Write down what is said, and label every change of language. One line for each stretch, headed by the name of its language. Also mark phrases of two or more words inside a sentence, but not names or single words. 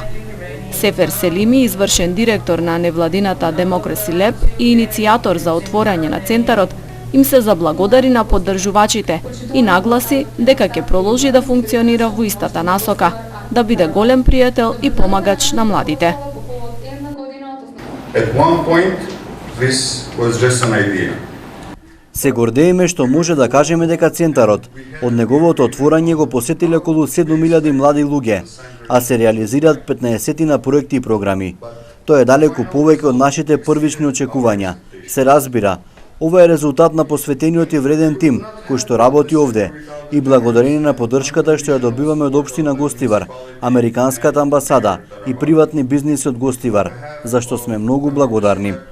Macedonian: Сефер Селими, извршен директор на невладината Democracy Lab и иницијатор за отворање на Центарот, им се заблагодари на поддржувачите и нагласи дека ќе продолжи да функционира во истата насока, да биде голем пријател и помагач на младите.
English: At one point, this was just an idea.
Macedonian: Се гордееме што може да кажеме дека Центарот од неговото отворање го посетиле околу 7000 млади луѓе, а се реализираат 15 проекти и програми. Тоа е далеку повеќе од нашите првични очекувања. Се разбира, ова е резултат на посветениот и вреден тим кој што работи овде и благодарение на поддршката што ја добиваме од општина Гостивар, американската амбасада и приватни бизниси од Гостивар, за што сме многу благодарни.